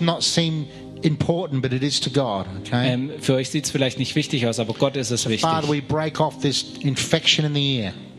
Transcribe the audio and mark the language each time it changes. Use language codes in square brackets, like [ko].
[en] not seem important, but it is to God. Okay. [de] Für euch sieht's vielleicht nicht wichtig aus, aber Gott ist es wichtig. [en] Father, we break off this infection in the ear.